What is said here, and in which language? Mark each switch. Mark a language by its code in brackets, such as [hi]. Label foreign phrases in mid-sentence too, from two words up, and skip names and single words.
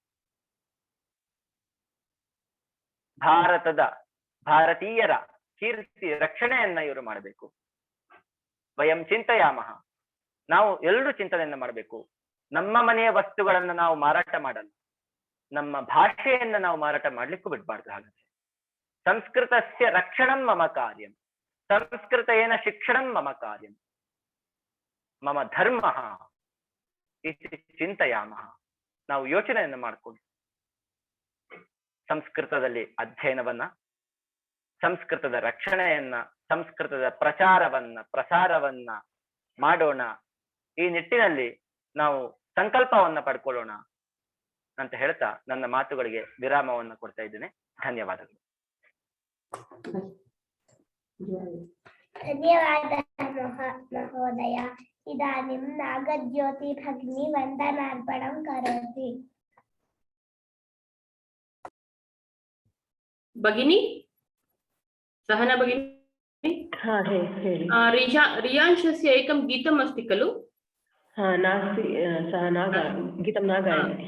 [kn] ಭಾರತೀಯರ ಕೀರ್ತಿ ರಕ್ಷಣೆಯನ್ನ ಇವರು ಮಾಡಬೇಕು. [sa] ವಯಂ ಚಿಂತೆಯಾಮಹ, [kn] ನಾವು ಎಲ್ಲರೂ ಚಿಂತನೆಯನ್ನ ಮಾಡಬೇಕು. ನಮ್ಮ ಮನೆಯ ವಸ್ತುಗಳನ್ನ ನಾವು ಮಾರಾಟ ಮಾಡಲ್ಲ, ನಮ್ಮ ಭಾಷೆಯನ್ನ ನಾವು ಮಾರಾಟ ಮಾಡ್ಲಿಕ್ಕೂ ಬಿಡ್ಬಾರ್ದು. [sa] ಹಾಗಾದ್ರೆ ಸಂಸ್ಕೃತಸ್ಯ ರಕ್ಷಣಂ ಮಮ ಕಾರ್ಯಂ, ಸಂಸ್ಕೃತೇನ ಶಿಕ್ಷಣಂ ಮಮ ಕಾರ್ಯಂ, ಮಮ ಧರ್ಮ ಇತಿ ಚಿಂತೆಯಾಮಹ. [kn] ನಾವು ಯೋಚನೆಯನ್ನ ಮಾಡ್ಕೊಂಡು ಸಂಸ್ಕೃತದಲ್ಲಿ ಅಧ್ಯಯನವನ್ನ, ಸಂಸ್ಕೃತದ ರಕ್ಷಣೆಯನ್ನ, ಸಂಸ್ಕೃತದ ಪ್ರಸಾರವನ್ನ ಮಾಡೋಣ. ಈ ನಿಟ್ಟಿನಲ್ಲಿ ನಾವು ಸಂಕಲ್ಪವನ್ನ ಪಡ್ಕೊಳ್ಳೋಣ ಅಂತ ಹೇಳ್ತಾ ನನ್ನ ಮಾತುಗಳಿಗೆ ವಿರಾಮವನ್ನ ಕೊಡ್ತಾ ಇದ್ದೇನೆ. ಧನ್ಯವಾದಗಳು. [sa] ಧನ್ಯವಾದ ಮಹೋದಯ. ಇದಾನಿಂ ನಾಗಜ್ಯೋತಿ ಭಗಿನಿ ವಂದನಾರ್ಪಣಂ ಕರೋತಿ. [kn] ಭಗಿನಿ [sa] सहना भगिनी [kn] ಹಾ ಹೇಳಿ [sa] रियांशस्य एकं गीतम् अस्ति खलु? हा नास्ति, सः गीतं न गायति।